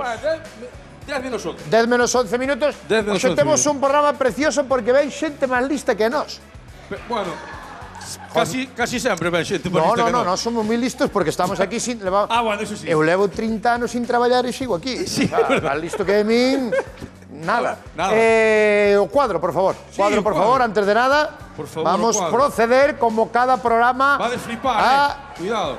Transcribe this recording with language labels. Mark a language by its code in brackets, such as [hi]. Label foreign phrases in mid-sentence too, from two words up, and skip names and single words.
[gl] 10 menos 11. 10 menos 11 minutos. 10 menos Hoxe 11 temos minutos. un programa precioso porque ven xente máis lista que nós. Bueno, casi sempre ven xente máis No, lista no, que no, nós. nós somos moi listos porque estamos aquí sin... Bueno, eso sí. Eu levo 30 anos sin traballar e sigo aquí. Sí, [es] O sea, verdad. [gl] tan listo que de min... Nada. Nada. O cuadro, por favor. Sí, Cuadro, o por cuadro. favor, antes de nada. Por favor, vamos o a cuadro. proceder, como cada programa, [es] Va a desflipar, [gl] a Cuidado.